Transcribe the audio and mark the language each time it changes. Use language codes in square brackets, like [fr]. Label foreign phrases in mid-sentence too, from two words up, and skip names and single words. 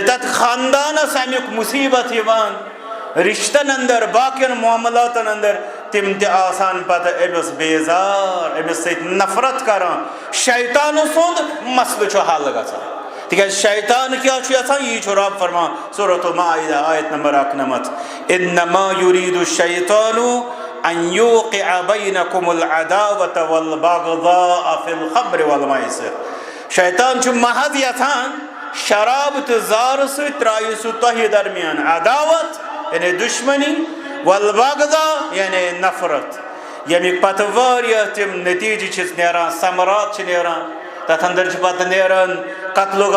[ks] ییٚلہِ تتھ خاندانس امیُک مصیبت یِوان، رشتن اندر باقین معاملاتن اندر تم تہ آسان پتہ امس بیزار امس سۭتۍ نفرت کران شیطان سُنٛد مسلہٕ چھُ حل گژھان تکیاز شیطان کیا چھُ یژھان یی چھُ رب فرمان سورۃ المائدہ آیت نمبر 91 [ar] انما یرید الشیطان ان یوقع بینکم العداوة والبغضاء فی الخمر والمیسر [ks] شیطان چھُ محض یژھان شراب تہٕ زار سۭتۍ ترٛایہِ سُہ تۄہہِ درمیان عداوت یعنی دشمنی والبغضاء یعنی نفرت ییٚمِکۍ پتہٕ واریاہ تِم نتیجہٕ چھِ نیران ثمرات چھِ نیران تتھ اندر چھِ پتہٕ نیران قتل و